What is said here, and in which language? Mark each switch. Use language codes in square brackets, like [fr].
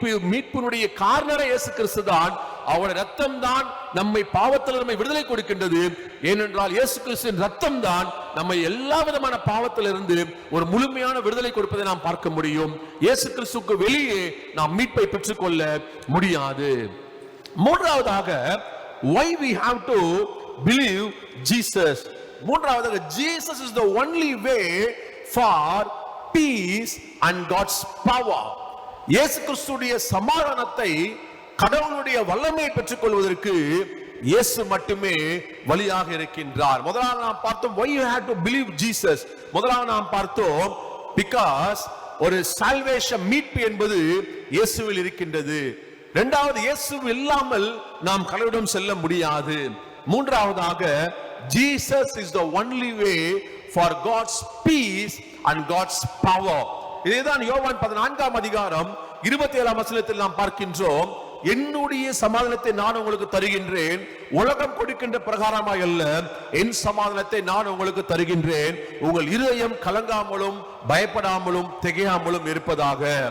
[ta] மீட்பினுடைய காரணரே இயேசு கிறிஸ்து தான். அவருடைய ரத்தம் தான் நம்மை பாவத்தில் நம்மை விடுதலை கொடுக்கின்றது. ஏனென்றால் இயேசு கிறிஸ்துவின் ரத்தம் தான் நம்மை எல்லா விதமான பாவத்திலிருந்து ஒரு முழுமையான விடுதலை கொடுப்பதை நாம் பார்க்க முடியும். இயேசு கிறிஸ்துவுக்கு வெளியே நாம் மீட்பை பெற்றுக்கொள்ள முடியாது. [en] மூன்றாவதாக, why we have to believe Jesus. மூன்றாவதாக, Jesus is the only way for peace and God's power. [ta] இயேசு கிறிஸ்துவுடைய சமாதானத்தை, கடவுளுடைய வல்லமையை பெற்றுக் கொள்வதற்கு இயேசு மட்டுமே வழியாக இருக்கின்றார். முதலாவது நாம் பார்த்தோம், [en] why you have to believe Jesus. [ta] முதலாவது நாம் பார்த்தோம், because ஒரு salvation, மீட்பு என்பது இயேசுவில் இருக்கின்றது. இரண்டாவது, இயேசு இல்லாமல் நாம் கடவுளிடம் செல்ல முடியாது. [en] மூன்றாவதாக, Jesus is the only way for God's peace and God's power. [ta] இதுதான் யோவான் 14ஆம் அதிகாரம் 27ஆம் வசனத்தில் நாம் பார்க்கின்றோம், என்னுடைய சமாதானத்தை நான் உங்களுக்கு தருகின்றேன், உலகம் கொடுக்கின்ற பிரகாரமாய் அல்ல, என் சமாதானத்தை நான் உங்களுக்கு தருகின்றேன், உங்கள் இருதயம் கலங்காமலும் பயப்படாமலும் திகையாமலும் இருப்பதாக.